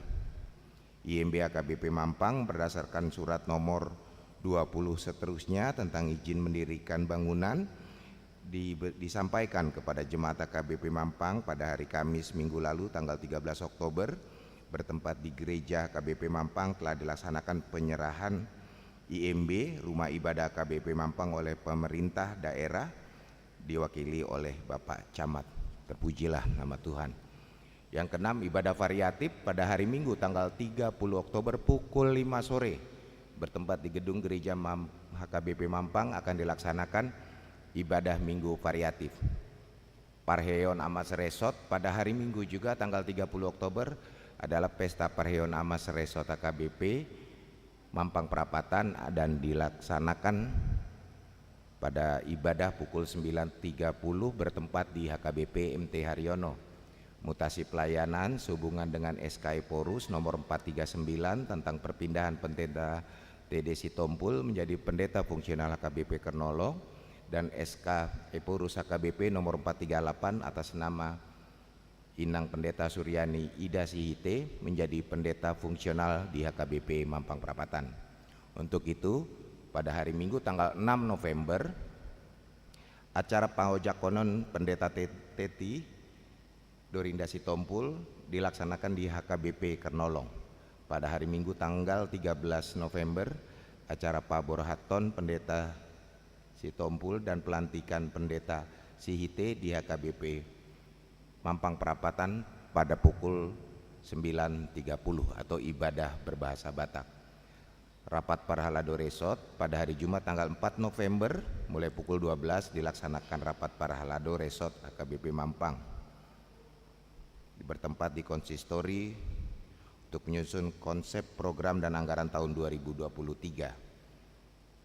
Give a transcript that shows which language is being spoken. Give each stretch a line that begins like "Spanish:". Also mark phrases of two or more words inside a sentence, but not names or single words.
Indonesian: IMB AKBP Mampang berdasarkan surat nomor 20 seterusnya tentang izin mendirikan bangunan disampaikan kepada jemaat AKBP Mampang pada hari Kamis minggu lalu tanggal 13 Oktober bertempat di gereja KBP Mampang telah dilaksanakan penyerahan IMB Rumah Ibadah HKBP Mampang oleh pemerintah daerah diwakili oleh Bapak Camat. Terpujilah nama Tuhan. Yang keenam, ibadah variatif pada hari Minggu tanggal 30 Oktober pukul 5 sore bertempat di gedung gereja HKBP Mampang akan dilaksanakan ibadah Minggu variatif. Parheon Amas Resort pada hari Minggu juga tanggal 30 Oktober adalah pesta Parheon Amas Resort HKBP Mampang Perapatan dan dilaksanakan pada ibadah pukul 9.30 bertempat di HKBP MT Haryono. Mutasi pelayanan sehubungan dengan SK Eporus nomor 439 tentang perpindahan pendeta TD Sitompul menjadi pendeta fungsional HKBP Kernolong dan SK Eporus HKBP nomor 438 atas nama Inang Pendeta Suryani Ida Sihite menjadi pendeta fungsional di HKBP Mampang Perapatan. Untuk itu, pada hari Minggu tanggal 6 November, acara Pangojakonon Pendeta Teti Dorinda Sitompul dilaksanakan di HKBP Kernolong. Pada hari Minggu tanggal 13 November, acara Paborhaton Pendeta Sitompul dan pelantikan Pendeta Sihite di HKBP Mampang Perapatan pada pukul 9.30 atau ibadah berbahasa Batak. Rapat Parhalado Resort pada hari Jumat tanggal 4 November mulai pukul 12 dilaksanakan rapat Parhalado Resort HKBP Mampang. Bertempat di konsistori untuk menyusun konsep program dan anggaran tahun 2023.